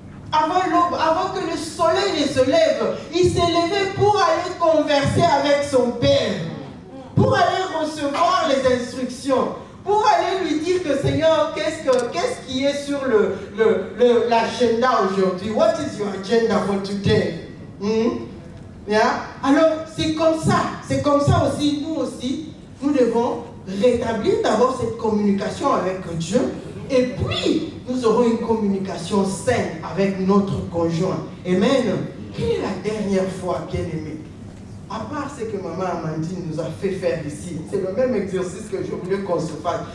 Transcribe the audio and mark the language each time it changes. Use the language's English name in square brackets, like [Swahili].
[French] avant l'aube, avant que le soleil ne se lève, il s'est levé pour aller converser avec son Père, pour aller recevoir les instructions, pour aller lui dire que Seigneur, qu'est-ce qui est sur l'agenda aujourd'hui? [English] What is your agenda for today? Yeah? [French] Alors, c'est comme ça aussi, nous devons rétablir d'abord cette communication avec Dieu, et puis nous aurons une communication saine avec notre conjoint. Amen. Quelle est la dernière fois, bien-aimé? À part ce que maman Amandine nous a fait faire ici, c'est le même exercice que je voulais qu'on se fasse.